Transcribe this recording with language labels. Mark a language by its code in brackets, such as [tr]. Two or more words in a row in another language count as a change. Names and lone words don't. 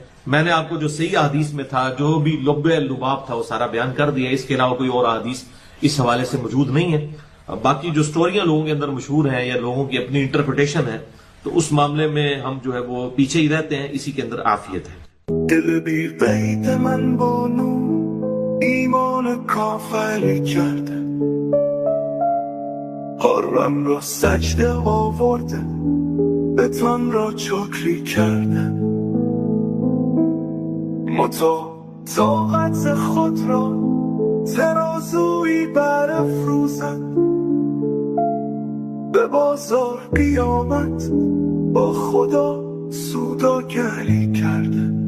[ur] میں نے آپ کو جو صحیح حدیث میں تھا، جو بھی لب لباب تھا وہ سارا بیان کر دیا، اس کے علاوہ کوئی اور حدیث اس حوالے سے موجود نہیں ہے۔ باقی جو سٹوریاں لوگوں کے اندر مشہور ہیں یا لوگوں کی اپنی انٹرپریٹیشن ہے تو اس معاملے میں ہم جو ہے وہ پیچھے ہی رہتے ہیں، اسی کے اندر عافیت ہے۔ [fa] دل بی قید من بانو ایمان کافری کرده حرم را سجده آورده به تن را چکری کرده متا طاقت خود را ترازویی برافروزد به بازار قیامت با خدا سوداگری کرده